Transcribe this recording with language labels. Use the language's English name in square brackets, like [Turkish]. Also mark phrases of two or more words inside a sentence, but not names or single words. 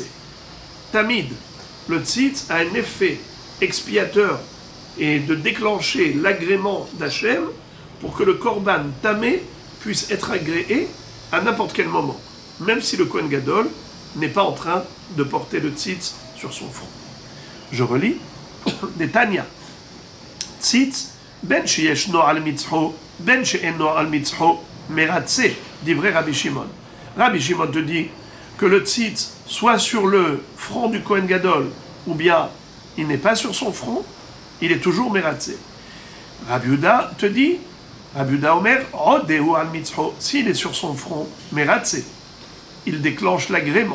[French] Tamid, le tzitz a un effet expiateur et de déclencher l'agrément d'Hachem pour que le [Hebrew] קרבן טמא [French] puisse être agréé à n'importe quel moment, même si le [Hebrew] כהן גדול [French] n'est pas en train de porter le tzitz sur son front. Je relis des Tanya. Tzitz, [Hebrew] בין שישנו על מצחו בין שאינו על מצחו מרצה, [French] dit vrai Rabbi Shimon. Rabbi Shimon te dit que le tzitz soit sur le front du [Hebrew] כהן גדול, [French] ou bien il n'est pas sur son front, il est toujours Meratze. Rabbi Yehuda te dit, [Hebrew] רבי יהודה אומר, עודהו על מצחו, [French] s'il est sur son front, Meratze, il déclenche l'agrément.